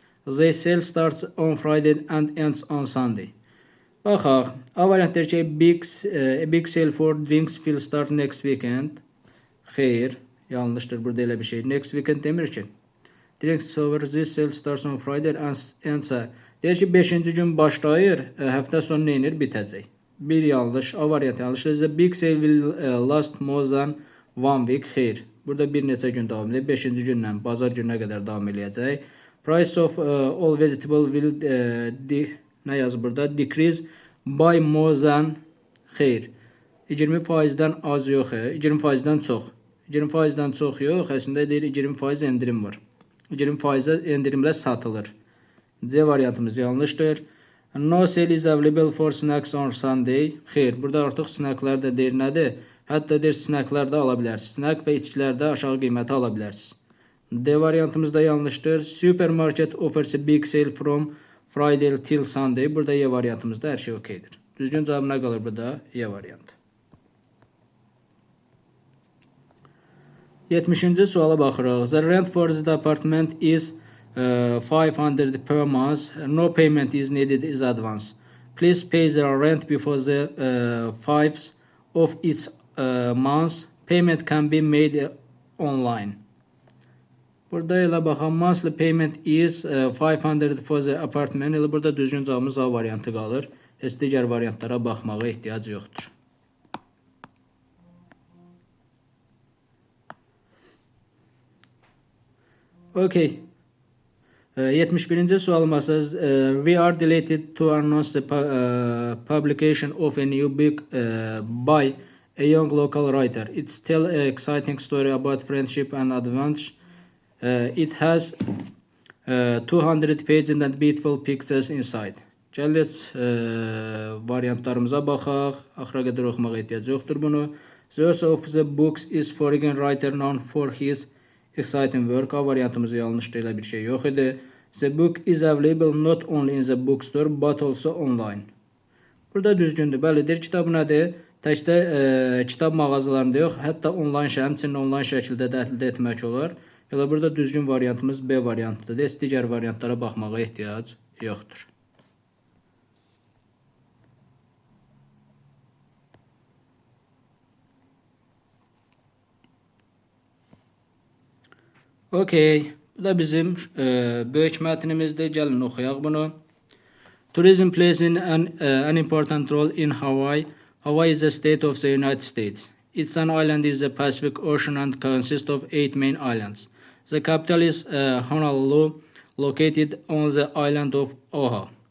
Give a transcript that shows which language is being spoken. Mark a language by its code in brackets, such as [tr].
[en] The sale starts on Friday and ends on Sunday. [az] Baxaq. [en] A variant [az] deyir ki, [en] a big sale for drinks will start next weekend. [az] Xeyr, yanlışdır. Burada elə bir şey. [en] Next weekend [az] demir ki. [en] Drinks over this sale starts on Friday and ends. [az] Deyir ki, 5-ci gün başlayır, həftə sonu neyinir? Bitəcək. Bir yanlış. A variant yanlışdır. [en] The big sale will last more than 1 week. [az] Xeyr. Burada bir neçə gün davam edir. 5-ci gündən bazar gününə qədər davam eləyəcək. [en] Price of all vegetable will [az] nə yazır burada? [en] Decrease by more than [az] xeyr. 20%'den az yox, 20%'den çox. 20%'den çox yox, əslində deyir 20% endirim var. 20% endirimlə satılır. C variantımız yanlışdır. [en] No sale is available for snacks on Sunday. [az] Xeyr, burada artıq snacklar da deyir nədir? Hətta deyir snacklar da ala bilərsiniz. Snack və içkilərdə aşağı qiyməti ala bilərsiniz. D variantımız da yanlışdır. [en] Supermarket offers a big sale from Friday till Sunday. [az] Burada Y variantımızda hər şey okeydir. Düzgün cavab nə qalır burada? Y variantı. 70-ci suala baxırıq. [en] The rent for the apartment is 500 per month. No payment is needed in advance. Please pay the rent before the 5th of each month. Payment can be made online. [az] Burada elə baxaq. [en] Monthly payment is 500 for the apartment. [az] Elə burada düzgün cavabımız A variantı qalır. Heç digər variantlara baxmağa ehtiyac yoxdur. [en] Okay. [az] 71-ci sualımız [en] we are delighted to announce the publication of a new book by a young local writer. It's still an exciting story about friendship and adventure. It has 200 pages and beautiful pictures inside. [az] Gəlin variantlarımıza baxaq. Axıra qədər oxumağa ehtiyac yoxdur bunu. [en] The author of the books is foreign writer known for his exciting work. [az] A variantımız yanlışdır, elə bir şey yox idi. [en] The book is available not only in the bookstore but also online. [az] Burada düzgündür. Bəlidir. Kitab nədir? Təkdə kitab mağazalarında yox, hətta onlayn həmçinin onlayn şəkildə də əldə etmək olar. Elə burada düzgün variantımız B variantıdır. Digər variantlara baxmağa ehtiyac yoxdur. Okay. Bu da bizim böyük mətnimizdir. Gəlin oxuyaq bunu. [en] Tourism plays an important role in Hawaii. Hawaii is a state of the United States. Its an island in the Pacific Ocean and consists of 8 main islands. The capital is Honolulu, located on the island of Oahu.